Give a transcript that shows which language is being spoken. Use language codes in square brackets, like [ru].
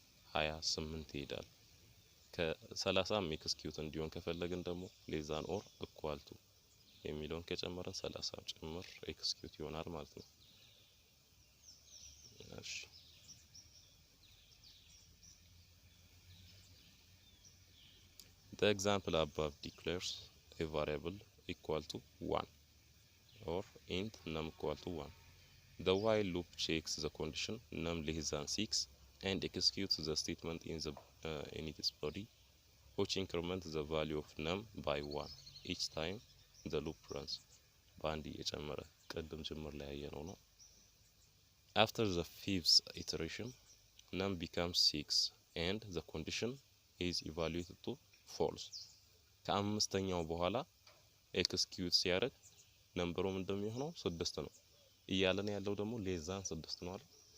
[am] 28 ይሄዳል። ከ30 ኤክስኪዩት እንዲሆን ከፈለግን ደግሞ ሌዛን ኦር ኢኳል ቱ የሚለውን ከጨመረን 30 ጭምር ኤክስኪዩት ይሆናል ማለት ነው። እሺ [en] the example above declares a variable equal to 1 or int num equal to 1. The while loop checks the condition num less than 6 and executes the statement in its body, which increments the value of num by 1 each time the loop runs. [am] በአንድ እየጨመረ ቅድም ጅምር ላይ ያየነው ነው። [en] After the fifth iteration num becomes 6 and the condition is evaluated to false። [am] ከአምስተኛው በኋላ ኤክስኪዩት ሲያደርግ ነምበሩ እንደሚሆነው 6 ነው እያለን ያለው ደግሞ ሌዛን 6 ነው አይደል?